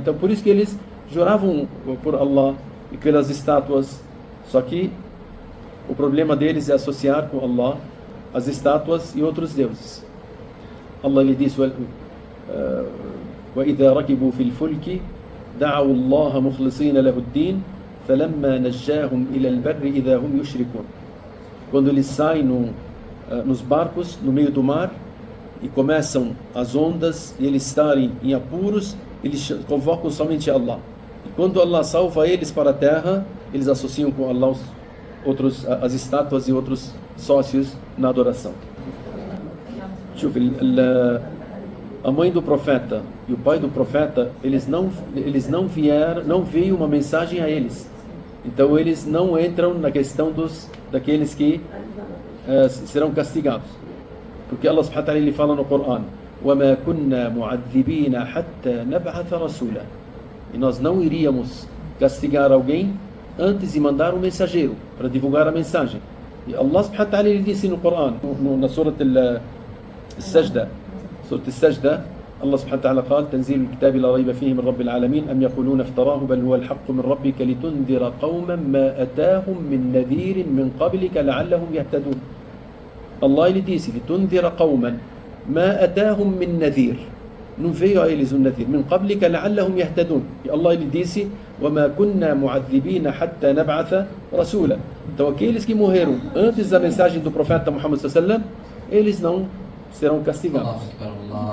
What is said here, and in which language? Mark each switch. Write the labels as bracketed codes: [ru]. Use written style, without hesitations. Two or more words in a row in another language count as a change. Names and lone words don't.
[pt] Então por isso que eles juravam por Allah e pelas estátuas. Só que o problema deles é associar com Allah as estátuas e outros deuses. Allah lhe diz: [ar] وَإِذَا رَكِبُوا فِي الْفُلْكِ دَعَوُا اللَّهَ مُخْلِصِينَ لَهُ الدِّينَ فَلَمَّا نَجَّاهُمْ إِلَى الْبَرِّ إِذَا هُمْ يُشْرِكُونَ. [pt] Quando eles saem nos barcos no meio do mar e começam as ondas e eles estarem em apuros, eles convocam somente Allah. E quando Allah salva eles para a terra, eles associam com Allah as estátuas e outros sócios na adoração. A mãe do profeta e o pai do profeta, eles não veio uma mensagem a eles. Então eles não entram na questão daqueles que serão castigados. Porque Allah [ar] سبحانه وتعالى [pt] ele fala no Corão: [ar] وَمَا كُنَّا مُعَذِّبِينَ حَتَّى نَبْعَثَ رَسُولًا. [pt] E nós não iríamos castigar alguém antes de mandar um mensageiro para divulgar a mensagem. [ar] E Allah سبحانه وتعالى [pt] ele disse no Corão, na Surah Al-Sajda, [ar] الله سبحانه وتعالى قال: تنزيل الكتاب لا ريب فيه من رب العالمين أم يقولون افتراه بل هو الحق من ربك لتنذر قوما ما أتاهم من نذير من قبلك لعلهم يهتدون. [pt] Allah ele disse: [ar] لتنذر قوما ما أتاهم من نذير. [pt] não veio a eles nadhir. [ar] من قبلك لعلهم يهتدون. [pt] E Allah ele disse: [ar] وما كنا معذبين حتى نبعث رسولا. [pt] Então aqueles que morreram antes da mensagem do profeta Muhammad [ar] صلى الله عليه وسلم, [pt] eles não serão castigados.